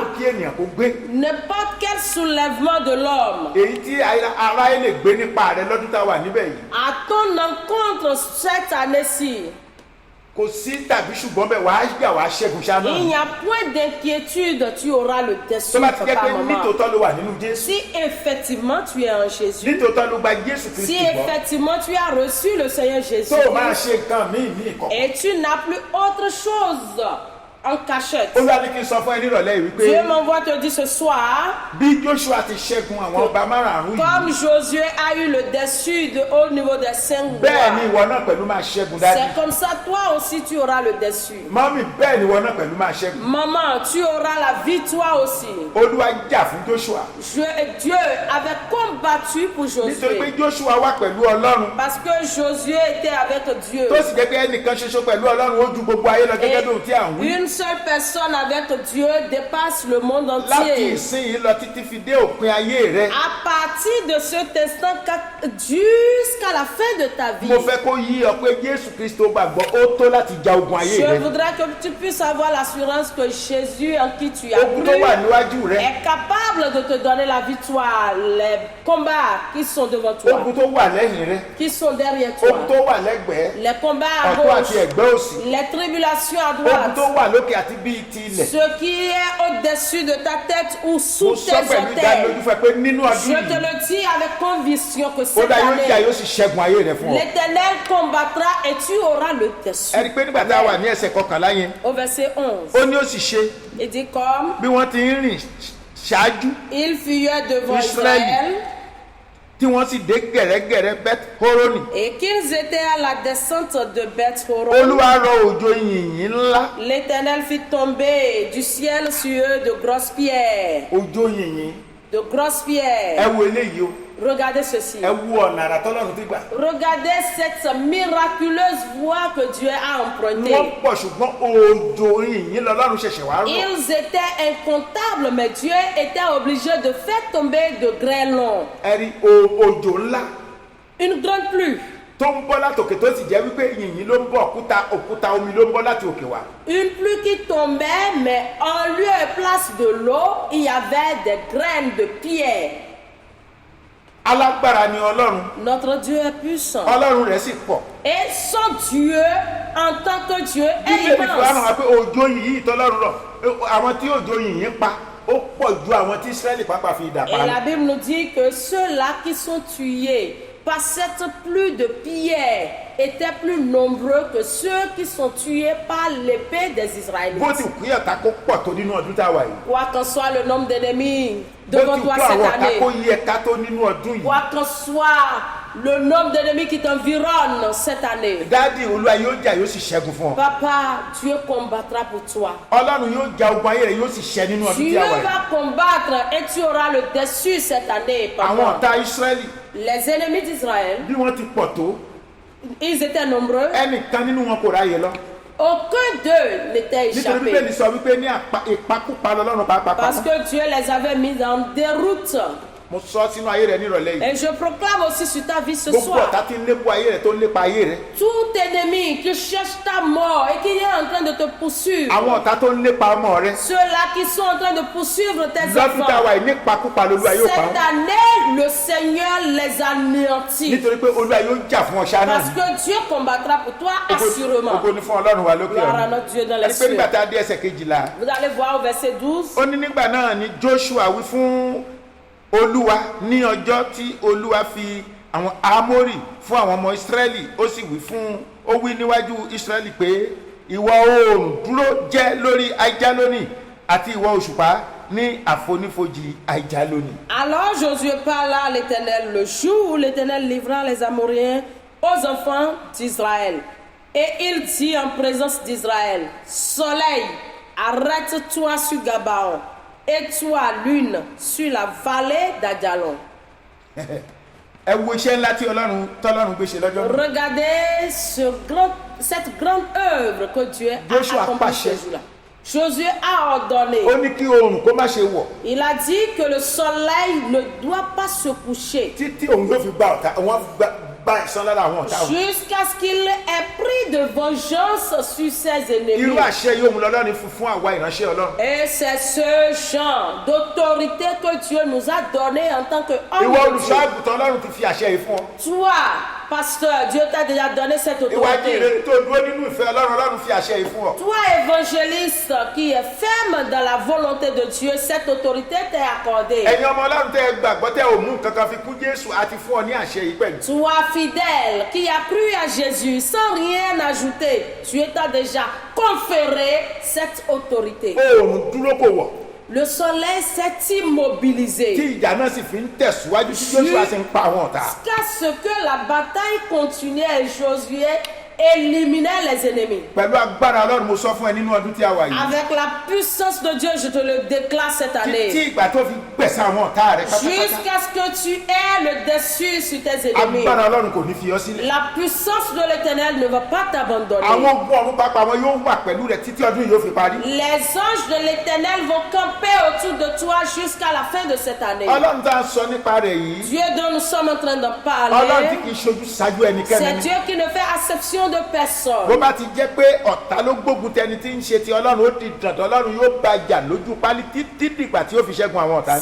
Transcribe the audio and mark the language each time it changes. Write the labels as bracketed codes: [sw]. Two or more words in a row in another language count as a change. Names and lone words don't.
[fr] N'importe quel soulèvement de l'homme à ton encontre cette année-ci, il n'y a point d'inquiétude, tu auras le dessus, papa, maman. Si effectivement tu es en Jésus, si effectivement tu as reçu le Seigneur Jésus, et tu n'as plus autre chose en cachette. [yo] Olúwa ní kí n sọ fún ẹ nírọ̀lẹ́ yìí wípé [fr] Dieu m'envoie te dire ce soir, [yo] bí Joshua ti ṣẹ́gun àwọn ọba márààrún [fr] comme [yo] yìí, [fr] Josué a eu le dessus au niveau des 5 [yo] bẹ́ẹ̀ ni [fr] rois, [yo] ìwọ náà pẹ̀lú máa ṣẹ́gun dájú. [fr] c'est comme ça, toi aussi tu auras le dessus. [yo] Mọ́mì, bẹ́ẹ̀ ni ìwọ náà pẹ̀lú máa ṣẹ́gun. [fr] Maman, tu auras la vie toi aussi. [yo] Olúwa jà fún Joshua [fr] Dieu avait combattu pour [yo] nítorí pé [fr] Josué. [yo] Joshua wà pẹ̀lú Ọlọ́run [fr] Parce que Josué était avec Dieu. [yo] tó sì jẹ́ pé ẹnìkan ṣoṣo pẹ̀lú Ọlọ́run ó ju gbogbo ayé lọ gẹ́gẹ́ bí ohun tí à ń wí. [fr] Une seule personne avec Dieu dépasse le monde [yo] Láti [fr] entier. [yo] ìsinyìí lọ títí fi dé òpin ayé rẹ, [fr] À partir de cet instant jusqu'à la fin de ta vie, [yo] mo fẹ́ kó yí ọ pé Jésù Kristo gbàgbọ́ ó tó láti ja ogun ayé [fr] je [yo] rẹ. [fr] voudrais que tu puisses avoir l'assurance que Jésus en qui tu as [yo] Ogun tó [fr] cru [yo] wà níwájú rẹ, [fr] est capable de te donner la victoire. Les combats qui sont devant toi, [yo] ogun tó wà lẹ́yìn rẹ, [fr] qui sont derrière toi, [yo] ogun tó wà lẹ́gbẹ̀ẹ́, [fr] les combats à [yo] ọ̀tún [fr] gauche, [yo] àti ẹ̀gbẹ́ òsì, [fr] les tribulations à [yo] ogun [fr] droite, [yo] tó wà lókè àti bíi ti ilẹ̀. [fr] ce qui est au-dessus de ta tête ou [yo] Mo [fr] sous [yo] sọ [fr] tes [yo] pẹ̀lú ìdánilójú [fr] orteils. [yo] fẹ́ pé nínú [fr] Je [yo] ọdún [fr] te [yo] yìí, [fr] le dis avec conviction que [yo] ó [fr] cette [yo] dá yóò jà [fr] année, [yo] yóò sì ṣẹ́gun ayé rẹ fún ọ. [fr] l'Éternel combattra et tu auras le dessus. [yo] Ẹ rí i pé nígbà tá a wà ní ẹsẹ̀ kọkànlá yẹn, [fr] Au verset 11, [yo] ó ní ó sì ṣe [fr] il dit comme [yo] bí wọ́n ti ń rìn ṣáájú [fr] il fuyait devant [yo] Israël. [fr] Israël [yo] tí wọ́n sì dé gẹ̀rẹ́gẹ̀rẹ́ Beth Horoni. [fr] et qu'ils étaient à la descente de Beth-horon. [yo] Olúwa rọ òjò yìnyín ńlá, [fr] L'Éternel fit tomber du ciel sur eux de grosses pierres. [yo] òjò yìnyín. [fr] De grosses [yo] Ẹ [fr] pierres. [yo] wo eléyìí o, [fr] Regardez ceci. [yo] ẹ wo ọ̀nà àrà tọ́lọ́run ti gbà. [fr] Regardez cette miraculeuse voie que Dieu a empruntée. [yo] Wọ́n pọ̀ ṣùgbọ́n òjò yìnyín lọ́lọ́run ṣẹ̀ṣẹ̀ wá rọ̀. [fr] Ils étaient incomptables, mais Dieu était obligé de faire tomber de grêlons. [yo] Ẹ rí òjò ńlá [fr] Une grande pluie. [yo] tó ń bọ́ látòkè tó sì jẹ́ wípé yìnyín ló ń bọ̀, òkúta omi ló ń bọ́ láti òkè wá. [fr] Une pluie qui tombait, mais en lieu et place de l'eau, il y avait des graines de pierre. [yo] Alágbára ni Ọlọ́run, [fr] Notre Dieu est puissant. [yo] Ọlọ́run rẹ̀ sì pọ̀. [fr] Et son Dieu, en tant que Dieu, est [yo] Bíbélì fi hàn wá [fr] immense. [yo] pé òjò yìnyín tọ́lọ́run rọ̀, àwọn tí òjò yìnyín pa ó pọ̀ ju àwọn tí Ísírẹ́lì pàápàá fi idà pa [fr] Et [yo] lọ. [fr] la Bible nous dit que ceux-là qui sont tués par cette pluie de pierres étaient plus nombreux que ceux qui sont tués par l'épée des [yo] Bó ti [fr] Israélites. [yo] kú ọ̀tá kó pọ̀ tó nínú ọdún tá a wà yìí. [fr] Quoi qu'en soit le nombre d'ennemis [yo] Bó [fr] devant [yo] ti [fr] toi [yo] kú àwọn [fr] cette [yo] ọ̀tá kó [fr] année, [yo] yí ẹ̀ka tó nínú ọdún yìí. [fr] quoi qu'en soit le nombre d'ennemis qui t'environnent cette année, [yo] Dádì Olúwa yóò jà yóò sì ṣẹ́gun fún ọ. [fr] Papa, Dieu combattra pour toi. [yo] Ọlọ́run yóò ja ogun ayé rẹ̀ yóò sì ṣẹ́ nínú ọdún tí [fr] Dieu [yo] a wà yìí. [fr] va combattre et tu auras le dessus cette année, [yo] Àwọn [fr] papa. [yo] ọ̀tá Ísírẹ́lì [fr] Les ennemis d'Israël, [yo] bí wọ́n ti pọ̀ tó, [fr] ils étaient nombreux. [yo] ẹnìkan nínú wọn kò ráyè lọ. [fr] Aucun d'eux n'était [yo] Nítorí Bíbélì [fr] échappé. [yo] sọ wípé ní ìpakúpa lọ́lọ́run pàápàá. [fr] Parce que Dieu les avait mis en déroute. [yo] Mo sọ sínú ayé rẹ̀ nírọ̀lẹ́ yìí. [fr] Et je proclame aussi sur ta vie ce [yo] Gbogbo [fr] soir. [yo] ọ̀tá tí ń lépa ayé rẹ̀ tó ń lépa ayé rẹ̀. [fr] Tout ennemi qui cherche ta mort et qui est en train de te poursuivre. [yo] Àwọn ọ̀tá tó ń lépa ọmọ rẹ̀. [fr] Ceux-là qui sont en train de poursuivre tes [yo] Lọ́dún tá a [fr] enfants. [yo] wà yìí ní ìpakúpa lolúwa yóò pa [fr] Cette [yo] wọ́n. [fr] année, le Seigneur les anéantit. [yo] Nítorí pé Olúwa yóò jà fún ọ̀ṣà náà. [fr] Parce que Dieu combattra pour toi assurément. [yo] Ògo ni fún Ọlọ́run wa lókè [fr] Gloire à [yo] ọ̀run. [fr] notre Dieu dans les [yo] Ẹni pé [fr] cieux. [yo] nígbà tá a dé ẹsẹ̀ kejìlá. [fr] Vous allez voir au verset 12. [yo] Ó ní nígbà náà ni Joshua wí fún Olúwa ní ọjọ́ tí Olúwa fi àwọn Ámórì fún àwọn ọmọ Ísírẹ́lì, ó wí níwájú Ísírẹ́lì pé ìwọ̀ oòrùn dúró jẹ́ lórí Aijaloni àti ìwọ̀ òṣùpá ní àfonífojì Aijaloni. [fr] Alors Josué parla à l'Éternel le jour où l'Éternel livra les Amoréens aux enfants d'Israël. Et il dit en présence d'Israël, Soleil, arrête-toi sur Gabaon, et toi, lune, sur la vallée d'Ajalon. [yo] Ẹ wo iṣẹ́ ńlá tí tọ́lọ́run gbé ṣe lọ́jọ́ náà. [fr] Regardez cette grande œuvre que Dieu [yo] Joshua [fr] a accomplie [yo] pàṣẹ. [fr] ce jour-là. Josué a ordonné. [yo] Ó ní kí oòrùn kó má ṣe wọ̀ [fr] Il a dit que le soleil ne doit pas se coucher [yo] títí òun yóò fi gba ọ̀tá wọn gba ìsan lára àwọn ọ̀tá wọn. [fr] jusqu'à ce qu'il ait pris de vengeance sur ses ennemis. [yo] Irú àṣẹ yóò mú lọ́lọ́run fún àwa ìránṣẹ́ Ọlọ́run. [fr] Et c'est ce genre d'autorité que Dieu nous a donné en tant que [yo] Ìwọ [fr] homme de [yo] olùṣọ́ [fr] Dieu. [yo] àgùntàn Ọlọ́run ti fi àṣẹ yìí fún ọ. [fr] Toi, pasteur, Dieu t'a déjà donné cette [yo] ìwà [fr] autorité. [yo] jíire tó dúró nínú ìfẹ́ Ọlọ́run fi àṣẹ yìí fún ọ. [fr] Toi, évangéliste qui est ferme dans la volonté de Dieu, cette autorité t'est accordée. [yo] ẹ̀yin ọmọ Ọlọ́run tẹ́ ẹ gbàgbọ́ tẹ́ ò mú nǹkan kan fi kún Jésù àti fún ọ ní àṣẹ yìí pẹ̀lú. [fr] Toi, fidèle qui a cru à Jésus sans rien ajouter, Dieu t'a déjà conféré cette autorité. [yo] oòrùn dúró kò wọ̀. [fr] Le soleil s'est [yo] tí [fr] immobilisé [yo] ìjà náà sì fi ń tẹ̀síwájú tí Jóṣúà sì ń pa àwọn ọ̀tá. [fr] jusqu'à ce que la bataille continuait et Josué éliminait les ennemis. [yo] pẹ̀lú agbára Ọlọ́run mo sọ fún ẹ nínú ọdún tí a wà yìí. [fr] Avec la puissance de Dieu, je te le déclare cette [yo] tí [fr] année. [yo] ìgbà tó fi gbẹ̀san àwọn ọ̀tá rẹ̀ pátápátá. [fr] Jusqu'à ce que tu aies le dessus sur tes ennemis. [yo] agbára Ọlọ́run kò ní fi ọ sílẹ̀. [fr] La puissance de l'Éternel ne va pas t'abandonner. [yo] àwọn ogun ọ̀run pápá wọn yóò wà pẹ̀lú rẹ̀ títí ọdún yìí yóò fi parí. [fr] Les anges de l'Éternel vont camper autour de toi jusqu'à la fin de cette année. [yo] Ọlọ́run tá a sọ nípa rẹ̀ yìí. [fr] Dieu dont nous sommes en train de [yo] Ọlọ́run tí [fr] parler, [yo] kì í ṣojú ṣáájú ẹnikẹ́ni [fr] c'est [yo] ní. [fr] Dieu qui ne fait acception de personne. [yo] bó bá ti jẹ́ pé ọ̀tá ló gbógun tẹni tí ń ṣe ti Ọlọ́run ó di dandan Ọlọ́run yóò bá jà lójú pálí títí dìgbà tí ó fi ṣẹ́gun àwọn ọ̀tá ní.